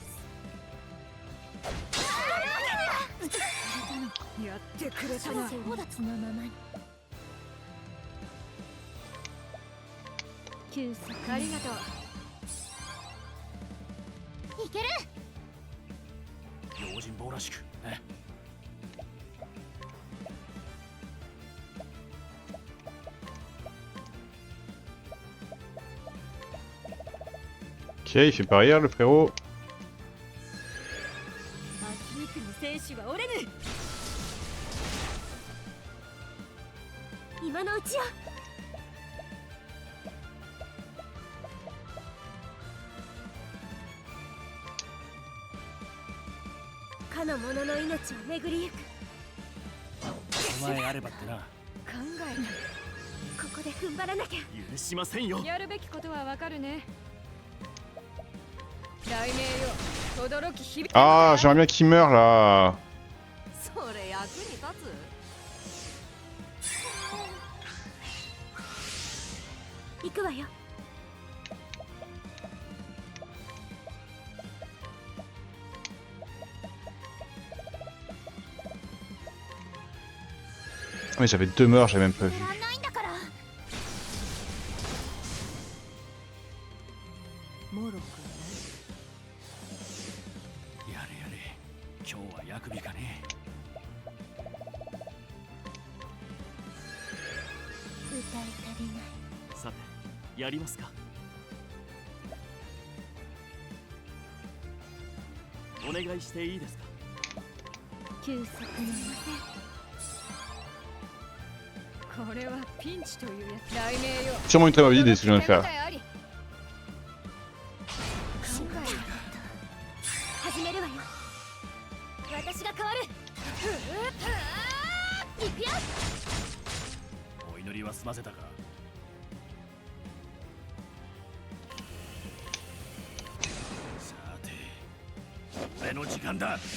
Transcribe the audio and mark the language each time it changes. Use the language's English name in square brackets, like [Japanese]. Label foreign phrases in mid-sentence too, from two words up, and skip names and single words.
[Japanese] やってくれたな。そうだつのままに。休息。ありがとう。いける。用心棒らしくね。 [French] Ok, il fait pas rire le frérot. [Japanese] アスリークの戦士は折れぬ。今のうちよ。かの者の命を巡りゆく。お前あればってな。考ここで踏ん張らなきゃ。許しませんよえ。やるべきことはわかるね。雷鳴よ、轟き響け。 [French] Ah, j'aimerais bien qu'il meure là. [Japanese] それ役に立行くわよ。 [French] Mais j'avais 2 morts, j'avais même pas vu. [Japanese] やらないんだから。モロッコやれやれ。今日は役日かね。歌い足りない。さて、やりますか。お願いしていいですか。休息のこれはピンチというやつ。雷鳴よ。 [French] Sûrement une très mauvaise idée ce que je viens de faire. [Japanese] 始めるわよ。私が変わる。行くよ。お祈りは済ませたか。さて、俺の時間だ。